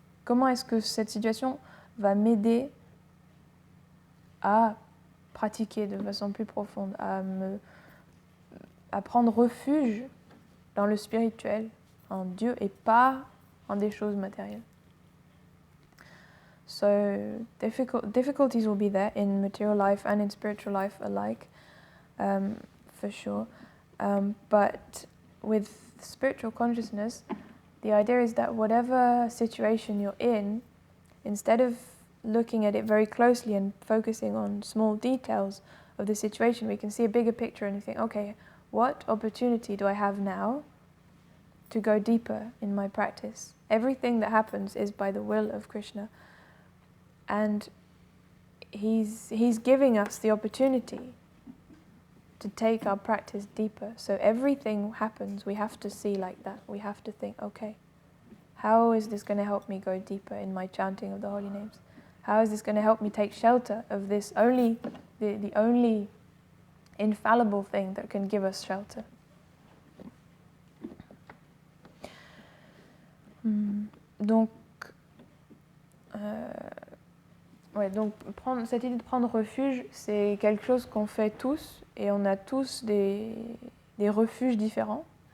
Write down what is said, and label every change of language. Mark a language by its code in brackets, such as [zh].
[fr] Comment est-ce que cette situation va m'aider à pratiquer de façon plus profonde, à prendre refuge dans le spirituel, en Dieu et pas en des choses matérielles. [en] So difficulties will be there in material life and in spiritual life alike, for sure. But with spiritual consciousness, the idea is that whatever situation you're in, instead of looking at it very closely and focusing on small details of the situation, we can see a bigger picture and we think, okay, what opportunity do I have now to go deeper in my practice? Everything that happens is by the will of Krishna. And he's giving us the opportunity to take our practice deeper. So everything happens, we have to see like that. We have to think, okay, how is this going to help me go deeper in my chanting of the holy names? How is this going to help me take shelter of this the only infallible thing that can give us shelter? [fr] Donc, cette idée de prendre refuge, c'est quelque chose qu'on fait tous, et on a tous des refuges différents.